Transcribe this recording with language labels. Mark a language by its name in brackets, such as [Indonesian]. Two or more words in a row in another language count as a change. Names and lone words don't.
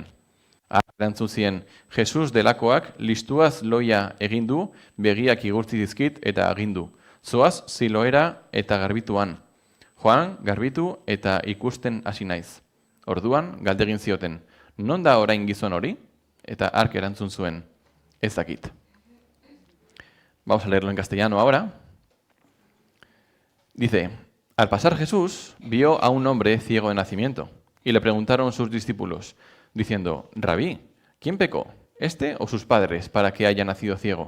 [Basque] Erantzun zien, Jesus delakoak listuaz loia egin du, begiak igurtzi dizkit eta agindu. Zoaz Siloera eta garbituan. Joan, garbitu eta ikusten hasi naiz. Orduan, galdegin zioten, non da orain gizon hori? Eta hark erantzun zuen, ez dakit. [Spanish] Vamos a leerlo en castellano ahora. Dice, al pasar Jesús vio a un hombre ciego de nacimiento y le preguntaron sus discípulos, diciendo, Rabí, ¿quién pecó, este o sus padres, para que haya nacido ciego?